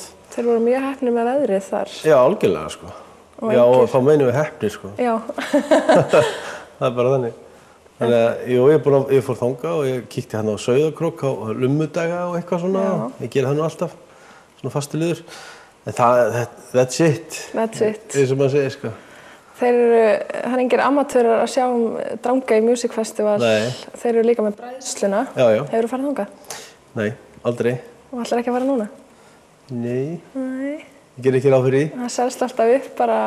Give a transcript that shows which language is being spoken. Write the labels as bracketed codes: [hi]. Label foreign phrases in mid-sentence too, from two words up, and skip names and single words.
[is] Þeir voru mjög heppnir með veðrið þar. Já, algjörlega sko. Já, og þá meinum við heppnir sko. Já. Það bara þannig. Þannig að, jú, ég fór þangað og ég kíkti hérna á Sauðárkrók á lummudaga og eitthvað svona. Já. Ég geri það nú alltaf, svona fastu liður. [en] En that's it. That's it. [is] Eins og maður segir sko. Það er engir amateurar að sjá Dranga í Music Festival. Nei. Þeir eru líka með bræðsluna. Já, já. Hefurðu farið þangað? Nei, aldrei. Og ætlar ekki að fara núna? Nei. Nei. Ég ger ekki ráð fyrir því. Það selst alltaf upp bara á...